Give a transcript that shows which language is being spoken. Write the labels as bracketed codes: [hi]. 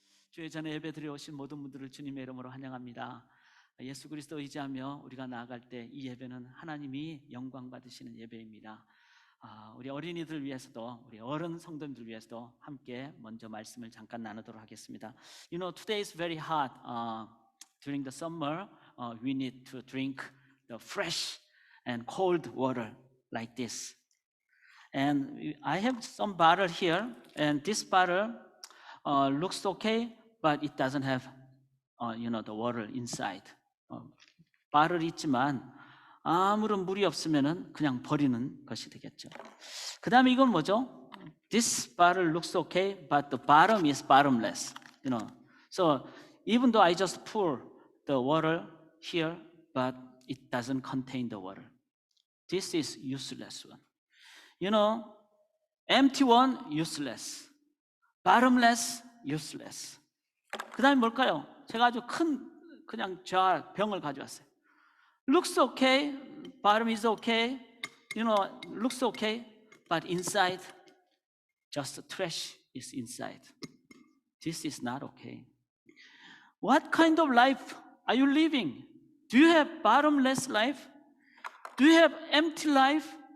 [ko] 주의 전에 예배드려 오신 모든 분들을 주님의 이름으로 환영합니다. 예수 그리스도 의지하며 우리가 나아갈 때 이 예배는 하나님이 영광 받으시는 예배입니다. 우리 어린이들 위해서도, 우리 어른 성도님들 위해서도 함께 먼저 말씀을 잠깐 나누도록 하겠습니다. [en] You know, today is very hot. During the summer, we need to drink the fresh and cold water like this. And I have some bottle here, and this bottle looks okay, but it doesn't have, the water inside. [ko] 바를이 있지만 아무런 물이 없으면은 그냥 버리는 것이 되겠죠. 그 다음에 이건 뭐죠? [en] This bottle looks okay, but the bottom is bottomless. So even though I just pour the water here, but it doesn't contain the water. This is useless one. Empty one, useless. Bottomless, useless. [ko] 그 다음에 뭘까요? 제가 아주 큰 그냥 병을 가져왔어요. [en] Looks okay, bottom is okay, looks okay, but inside, just trash is inside. This is not okay. What kind of life are you living? Do you have bottomless life? Do you have empty life?